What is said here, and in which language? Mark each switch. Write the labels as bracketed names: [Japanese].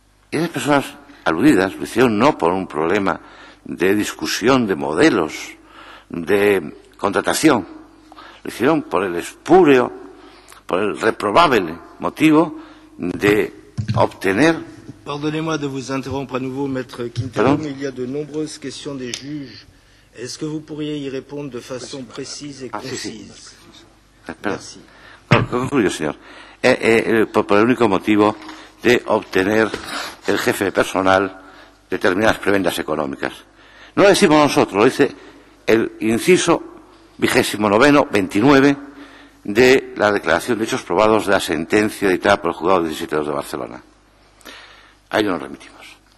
[Spanish] Y esas personas aludidas lo hicieron no por un problema de discusión de modelos, de contratación, lo hicieron por el espúreo, por el reprobable motivo de obtener. [French] Pardonnez-moi de vous interrompre à nouveau, Maître Quintero, mais il y a de nombreuses questions des juges. Est-ce que vous pourriez y répondre de façon précise et concise? Merci. [Spanish] Concluyo, señor. Por el único motivo de obtener el jefe de personal determinadas prebendas económicas. No lo decimos nosotros, lo dice el inciso 29 de la declaración de hechos probados de la sentencia dictada por el juzgado 17 de Barcelona. A ello nos remitimos.